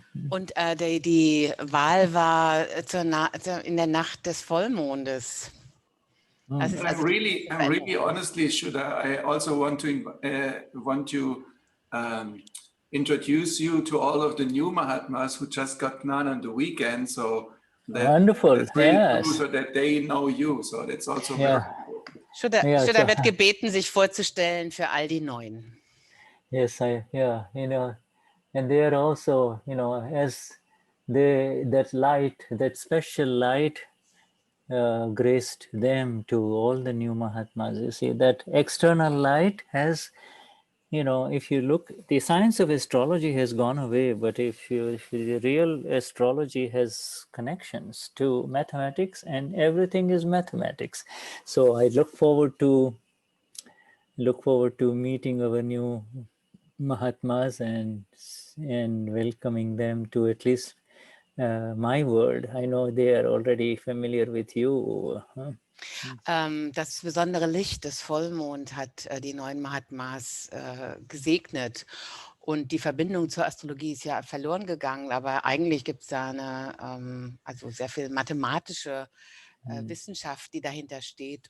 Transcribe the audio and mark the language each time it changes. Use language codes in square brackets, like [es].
[de] Und die Wahl war in der Nacht des Vollmondes. Das ist also [en] I'm really honestly, Shuddha, I also want to introduce you to all of the new Mahatmas who just got Gnan on the weekend. So Wonderful, that's very yes. true, so that they know you. So that's also very important. [de] Shuddha wird gebeten, sich vorzustellen für all die Neuen. [en] Yes, and they are also, as that special light graced them to all the new Mahatmas. You see, that external light has, if you look, the science of astrology has gone away, but if the real astrology has connections to mathematics, and everything is mathematics. So I look forward to meeting our new Mahatmas and welcoming them to at least my world. I know they are already familiar with you. [de] Das besondere Licht des Vollmond hat die neuen Mahatmas gesegnet. Und die Verbindung zur Astrologie ist ja verloren gegangen, aber eigentlich gibt es da also sehr viel mathematische Wissenschaft, die dahinter steht.